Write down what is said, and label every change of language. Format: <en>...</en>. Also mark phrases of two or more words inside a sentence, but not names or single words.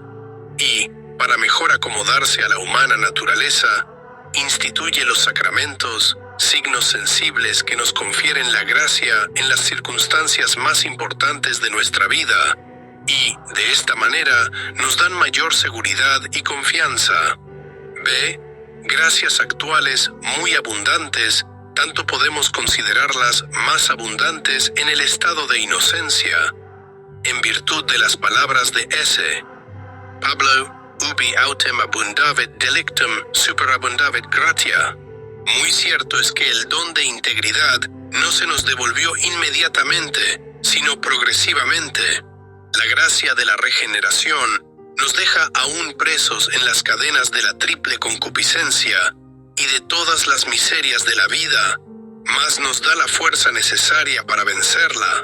<es>y, para mejor acomodarse a la humana naturaleza, instituye los sacramentos, signos sensibles que nos confieren la gracia en las circunstancias más importantes de nuestra vida, y, de esta manera, nos dan mayor seguridad y confianza. B. Gracias actuales muy abundantes, tanto podemos considerarlas más abundantes en el estado de inocencia, en virtud de las palabras de S. Pablo,</es> <la>ubi autem abundavit delictum superabundavit gratia.</la> <es>Muy cierto es que el don de integridad no se nos devolvió inmediatamente, sino progresivamente. La gracia de la regeneración nos deja aún presos en las cadenas de la triple concupiscencia y de todas las miserias de la vida, mas nos da la fuerza necesaria para vencerla.</es>